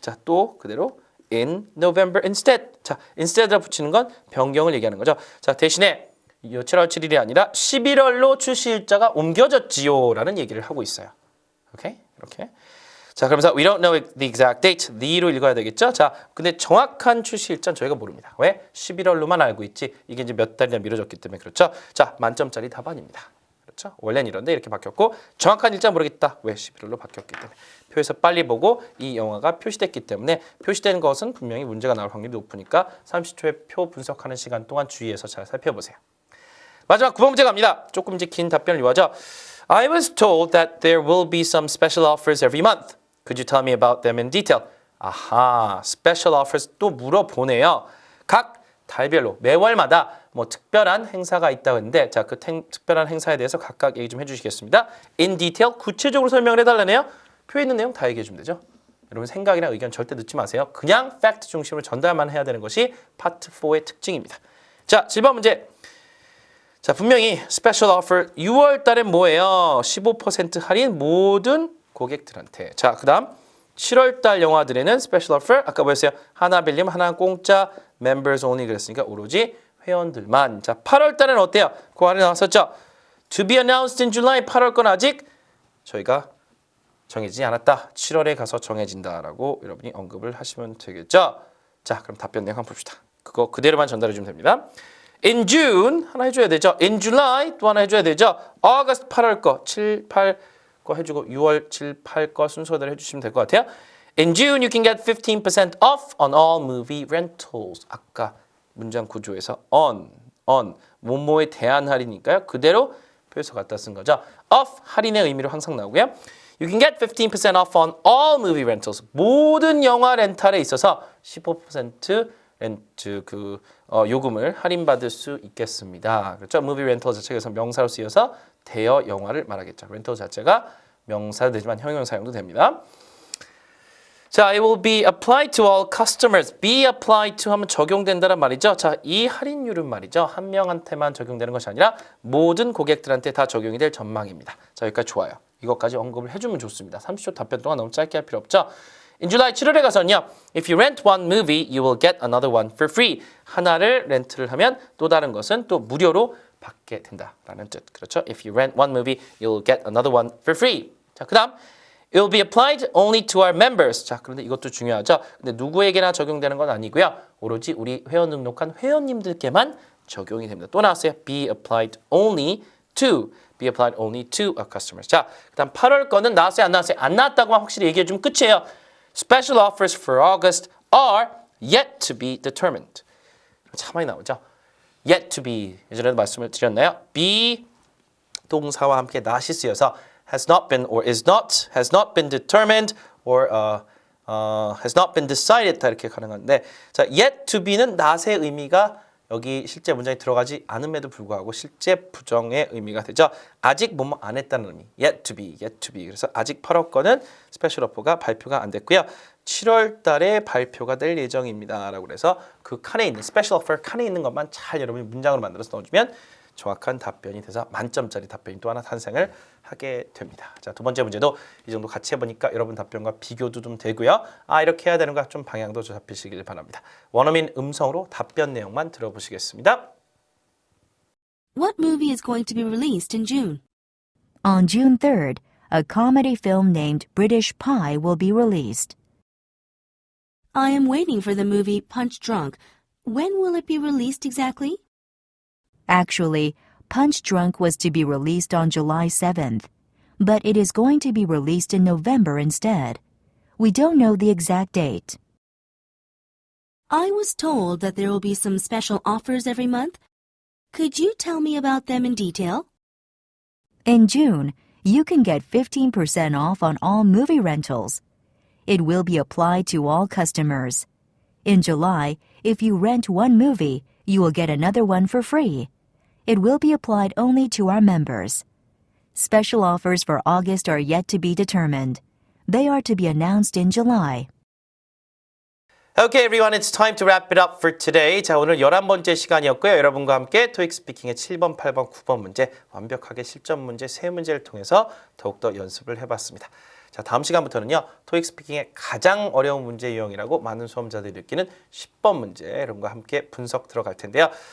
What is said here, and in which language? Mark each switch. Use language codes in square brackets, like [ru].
[ko] 자, 또 그대로 [en] in November instead. [ko] 자, instead을 붙이는 건 변경을 얘기하는 거죠. 자, 대신에 7월 7일이 아니라 11월로 출시 일자가 옮겨졌지요라는 얘기를 하고 있어요. 오케이? 이렇게. 자, 그러면서 [en] we don't know the exact date. [ko] the로 읽어야 되겠죠? 자, 근데 정확한 출시 일자는 저희가 모릅니다. 왜? 11월로만 알고 있지. 이게 이제 몇 달이나 미뤄졌기 때문에 그렇죠? 자, 만점짜리 답안입니다. 그렇죠? 원래는 이런데 이렇게 바뀌었고 정확한 일자 모르겠다. 왜? 11월로 바뀌었기 때문에. 표에서 빨리 보고 이 영화가 표시됐기 때문에 표시된 것은 분명히 문제가 나올 확률이 높으니까 30초의 표 분석하는 시간 동안 주의해서 잘 살펴보세요. 마지막 9번 문제 갑니다. 조금 이제 긴 답변을 요하죠. [en] I was told that there will be some special offers every month. Could you tell me about them in detail? [ko] 아하, special offers 또 물어보네요. 각 달별로 매월마다 뭐 특별한 행사가 있다고 했는데 자, 그 특별한 행사에 대해서 각각 얘기 좀 해주시겠습니다. [en] In detail, [ko] 구체적으로 설명을 해달라네요. 표에 있는 내용 다 얘기해 주면 되죠. 여러분 생각이나 의견 절대 넣지 마세요. 그냥 팩트 중심으로 전달만 해야 되는 것이 파트 4의 특징입니다. 자, 7번 문제. 자, 분명히 special offer 6월 달에 뭐예요? 15% 할인 모든 고객들한테. 자, 그 다음 7월달 영화들에는 스페셜 오퍼 아까 뭐였어요? 하나 빌리면 하나 공짜 [en] members only [ko] 그랬으니까 오로지 회원들만. 자, 8월달은 어때요? 그 안에 나왔었죠? [en] To be announced in July [ko] 8월 건 아직 저희가 정해지지 않았다. 7월에 가서 정해진다라고 여러분이 언급을 하시면 되겠죠? 자, 그럼 답변 내용 한번 봅시다. 그거 그대로만 전달해 주면 됩니다. [en] In June [ko] 하나 해줘야 되죠. [en] In July [ko] 또 하나 해줘야 되죠. August 8월 거 7, 8 거 해주고 6월 7, 8 거 순서대로 해주시면 될 것 같아요. [en] In June you can get 15% off on all movie rentals. [ko] 아까 문장 구조에서 on 뭐뭐에 대한 할인이니까요. 그대로 표에서 갖다 쓴 거죠. off 할인의 의미로 항상 나오고요. [en] You can get 15% off on all movie rentals. [ko] 모든 영화 렌탈에 있어서 15% 렌트 요금을 할인받을 수 있겠습니다. 그렇죠? movie rental 자체가 명사로 쓰여서 대여 영화를 말하겠죠. 렌터 자체가 명사도 되지만 형용 사용도 됩니다. [en] 자, it will be applied to all customers. [ko] be applied to 하면 적용된다란 말이죠. 자, 이 할인율은 말이죠. 한 명한테만 적용되는 것이 아니라 모든 고객들한테 다 적용이 될 전망입니다. 자, 여기까지 좋아요. 이것까지 언급을 해주면 좋습니다. 30초 답변 동안 너무 짧게 할 필요 없죠. [en] In July [ko] 7월에 가서는요. [en] If you rent one movie, you will get another one for free. [ko] 하나를 렌트를 하면 또 다른 것은 또 무료로 받게 된다라는 뜻. 그렇죠? [en] If you rent one movie, you will get another one for free. [ko] 자, 그다음 [en] It will be applied only to our members. [ko] 자, 그런데 이것도 중요하죠. 근데 누구에게나 적용되는 건 아니고요. 오로지 우리 회원 등록한 회원님들께만 적용이 됩니다. 또 나왔어요. [en] Be applied only to. Be applied only to our customers. [ko] 자, 그다음 8월 거는 나왔어요, 안 나왔어요? 안 나왔다고만 확실히 얘기해 주면 끝이에요. [en] Special offers for August are yet to be determined. [ko] 참 많이 나오죠. [en] Yet to be. [ko] 예전에도 말씀을 드렸나요? be 동사와 함께 not이 쓰여서 [en] has not been or is not, has not been determined or has not been decided [ko] 다 이렇게 가능한데 자, [en] yet to be [ko] 는 not의 의미가 여기 실제 문장에 들어가지 않음에도 불구하고 실제 부정의 의미가 되죠. 아직 뭐뭐 안 했다는 의미. [en] yet to be, yet to be. [ko] 그래서 아직 8월 거는 스페셜 오퍼가 발표가 안 됐고요. 7월 달에 발표가 될 예정입니다. 라고 해서 그 칸에 있는 스페셜 오퍼 칸에 있는 것만 잘 여러분이 문장으로 만들어서 넣어주면 정확한 답변이 돼서 만점짜리 답변이 또 하나 탄생을 하게 됩니다. 자, 두 번째 문제도 이 정도 같이 해보니까 여러분 답변과 비교도 좀 되고요. 아, 이렇게 해야 되는가 좀 방향도 잡히시길 바랍니다. 원어민 음성으로 답변 내용만 들어보시겠습니다. [en] What movie is going to be released in June? On June 3rd, a comedy film named British Pie will be released. I am waiting for the movie Punch Drunk. When will it be released exactly? Actually, Punch Drunk was to be released on July 7th, but it is going to be released in November instead. We don't know the exact date. I was told that there will be some special offers every month. Could you tell me about them in detail? In June, you can get 15% off on all movie rentals. It will be applied to all customers. In July, if you rent one movie, you will get another one for free. It will be applied only to our members. Special offers for August are yet to be determined. They are to be announced in July. Okay, everyone, it's time to wrap it up for today. [ko] 자, 오늘 11번째 시간이었고요. 여러분과 함께 토익 스피킹의 7번, 8번, 9번 문제, 완벽하게 실전 문제 3문제를 통해서 더욱더 연습을 해봤습니다. 자, 다음 시간부터는요. 토익 스피킹의 가장 어려운 문제 유형이라고 많은 수험자들이 느끼는 10번 문제 여러분과 함께 분석 들어갈 텐데요.